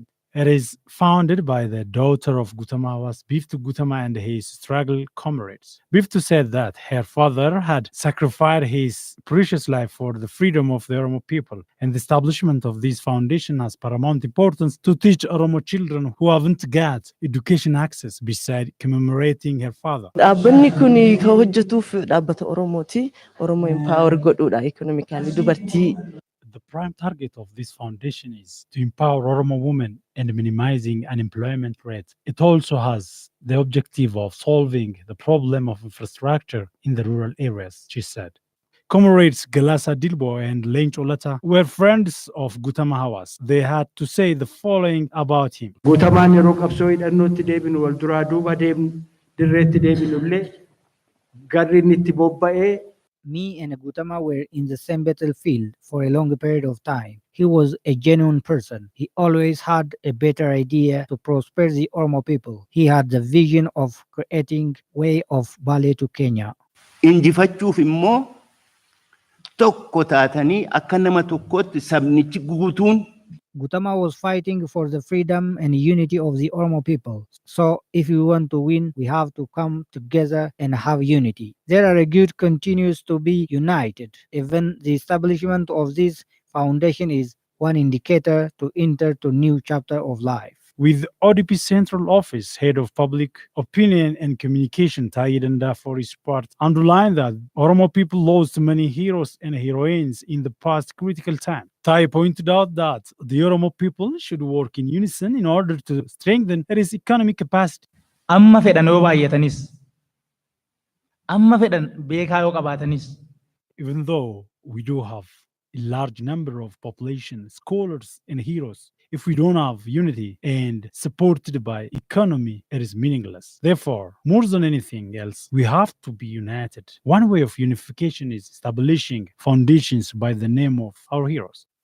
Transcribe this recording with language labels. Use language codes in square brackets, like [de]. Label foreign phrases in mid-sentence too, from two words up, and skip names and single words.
[en] It is founded by the daughter of Gutama Hawass, Biftu Gutama, and his struggle comrades. Biftu said that her father had sacrificed his precious life for the freedom of the Oromo people, and the establishment of this foundation has paramount importance to teach Oromo children who haven't got education access, beside commemorating her father. [om] Dhaabbanni kun kan hojjetuuf dhaabbata Oromooti. Oromo empower godhuudha economically dubartii. [en] The prime target of this foundation is to empower Oromo women and minimizing unemployment rate. It also has the objective of solving the problem of infrastructure in the rural areas, she said. Comrades Galasa Dilbo and Lench Olata were friends of Gutama Hawass. They had to say the following about him. [om] Gutamaan yeroo qabsoo hidhannootti deebinu wal duraa duuba dirreetti deebinullee garri inni itti bobba'ee. [en] Me and Gutama were in the same battlefield for a long period of time. He was a genuine person. He always had a better idea to prosper the Oromo people. He had the vision of creating way of Bale to Kenya. [om] Injifachuuf immoo tokko taatanii akka nama tokkotti sabnichi guutuun. [en] Gautama was fighting for the freedom and unity of the Oromo people. So if we want to win, we have to come together and have unity. There are a good continues to be united. Even the establishment of this foundation is one indicator to enter to new chapter of life. With ODP Central Office Head of Public Opinion and Communication Taidanda for his part, underlined that Oromo people lost many heroes and heroines in the past critical time. Tai pointed out that the Oromo people should work in unison in order to strengthen its economic capacity. [om] Amma fedhan yoo baay'atanis, amma fedhan beekaa yoo qabaatanis, [en] Even though we do have a large number of population, scholars, and heroes, if we don't have unity and supported by economy, it is meaningless. Therefore, more than anything else, we have to be united. One way of unification is establishing foundations by the name of our heroes.